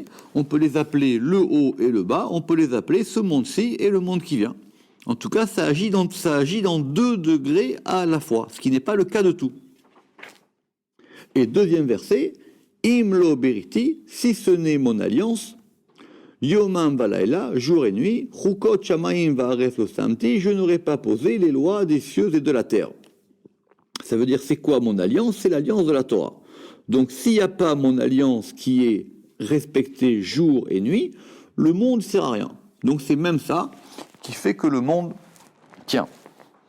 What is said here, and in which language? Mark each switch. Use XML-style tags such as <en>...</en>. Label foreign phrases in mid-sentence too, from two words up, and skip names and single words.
<fr>On peut les appeler le haut et le bas. On peut les appeler ce monde-ci et le monde qui vient. En tout cas, ça agit dans 2 degrés à la fois, ce qui n'est pas le cas de tout. Et deuxième verset,</fr> <he>אם לא בריתי,</he> <fr>si ce n'est mon alliance,</fr> <he>יומם ולילה,</he> <fr>jour et nuit,</fr> <he>חוקות שמים וארץ לא שמתי,</he> <fr>je n'aurais pas posé les lois des cieux et de la terre. Ça veut dire, c'est quoi mon alliance? C'est l'alliance de la Torah. Donc, s'il n'y a pas mon alliance qui est respectée jour et nuit, le monde ne sert à rien. Donc, c'est même ça qui fait que le monde tient.</fr>